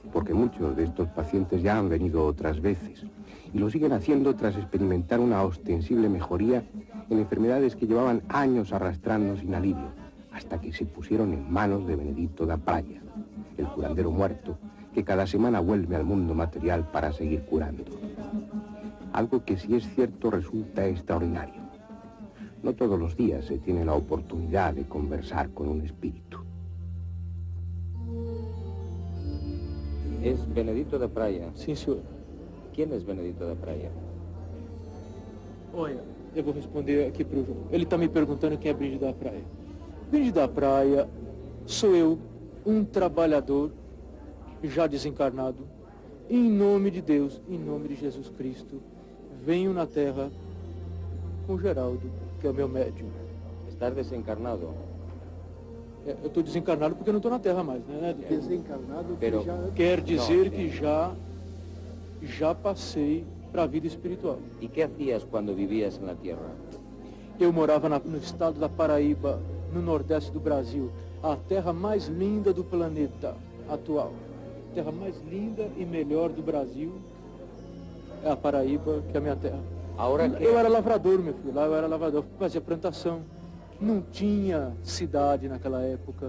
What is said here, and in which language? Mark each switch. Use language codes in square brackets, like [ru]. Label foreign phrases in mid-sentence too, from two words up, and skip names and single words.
[es] porque muchos de estos pacientes ya han venido otras veces y lo siguen haciendo tras experimentar una ostensible mejoría en enfermedades que llevaban años arrastrando sin alivio, hasta que se pusieron en manos de Benedito da Praia, el curandero muerto que cada semana vuelve al mundo material para seguir curando. Algo que, si es cierto, resulta extraordinario. No todos los días se tiene la oportunidad de conversar con un espíritu. ¿Es Benedito da Praia? [pt] Sim, senhor. [es] ¿Quién es Benedito da Praia? [pt] Olha, eu vou responder aqui para o João. Ele está me perguntando quem é Benedito da Praia. Benedito da Praia sou eu, um trabalhador já desencarnado, em nome de Deus, em nome de Jesus Cristo, venho na Terra com Geraldo, que é o meu médium. [es] ¿Estás desencarnado? [pt] Eu estou desencarnado porque eu não estou na Terra mais, né? Desencarnado, [es] Pero- [pt] que já... Quer dizer Não, que já passei para a vida espiritual. [es] ¿Y qué hacías cuando vivías en la Tierra? [pt] Eu morava no estado da Paraíba, no nordeste do Brasil, a terra mais linda do planeta atual. A terra mais linda e melhor do Brasil é a Paraíba, que é a minha terra. [es] Ahora que... [pt] Eu era lavrador, meu filho, lá eu era lavrador, fazia plantação. Não tinha cidade naquela época.